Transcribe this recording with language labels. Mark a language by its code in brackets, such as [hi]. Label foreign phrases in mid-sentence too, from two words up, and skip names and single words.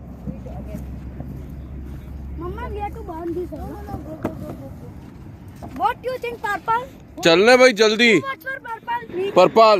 [en] Mama, we have to burn this. No, go. What do you think, purple? [gu] ચલ ને ભાઈ જલ્દી [en] What's for purple? Me. પર્પલ